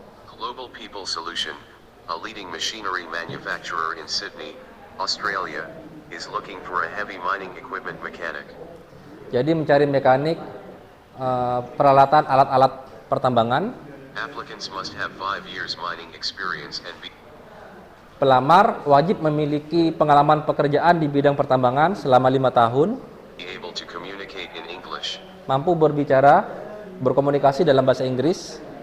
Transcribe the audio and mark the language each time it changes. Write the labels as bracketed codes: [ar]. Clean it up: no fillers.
[en] Global People Solution, a leading machinery manufacturer in Sydney, Australia, is looking for a heavy mining equipment mechanic. [id] Jadi mencari mekanik peralatan alat-alat pertambangan. [en] Applicants must have 5 years mining experience and be [id] Pelamar wajib memiliki pengalaman pekerjaan di bidang pertambangan selama 5 tahun, [en] able to communicate in English. [id] mampu berbicara, berkomunikasi dalam bahasa Inggris.